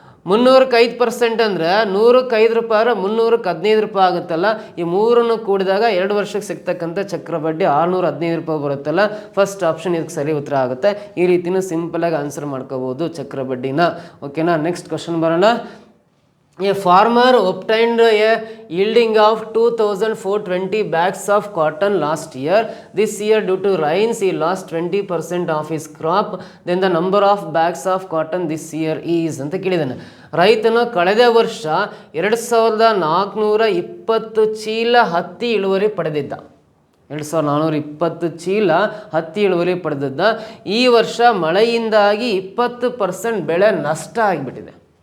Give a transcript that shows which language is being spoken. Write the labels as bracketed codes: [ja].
[kn] 300ಕ್ಕೆ 5% ಅಂದರೆ 100ಕ್ಕೆ 5 ರೂಪಾಯಿ 300ಕ್ಕೆ 15 ರೂಪಾಯಿ ಆಗುತ್ತಲ್ಲ. ಈ ಮೂರನ್ನು ಕೂಡಿದಾಗ 2 ವರ್ಷಕ್ಕೆ ಸಿಗ್ತಕ್ಕಂಥ ಚಕ್ರ ಬಡ್ಡಿ 615 ರೂಪಾಯಿ ಬರುತ್ತಲ್ಲ. ಫಸ್ಟ್ ಆಪ್ಷನ್ ಇದಕ್ಕೆ ಸರಿ ಉತ್ತರ ಆಗುತ್ತೆ. ಈ ರೀತಿನೂ ಸಿಂಪಲಾಗಿ ಆನ್ಸರ್ ಮಾಡ್ಕೋಬೋದು ಚಕ್ರ ಬಡ್ಡಿನ. ಓಕೆನಾ, ನೆಕ್ಸ್ಟ್ ಕ್ವಶನ್ ಬರೋಣ. [en] A farmer obtained a yielding of 2,420 bags of cotton last year. This year, due to rains, he lost 20% of his crop. Then the number of bags of cotton this year is [kn] ಅಂತ ಕೇಳಿದ್ದಾನೆ. ರೈತನು ಕಳೆದ ವರ್ಷ 2420 ಚೀಲ ಹತ್ತಿ ಇಳುವರಿ ಪಡೆದಿದ್ದ. 2420 ಚೀಲ ಹತ್ತಿ ಇಳುವರಿ ಪಡೆದಿದ್ದ. ಈ ವರ್ಷ ಮಳೆಯಿಂದಾಗಿ 20% ಬೆಳೆ ನಷ್ಟ ಆಗಿಬಿಟ್ಟಿದೆ.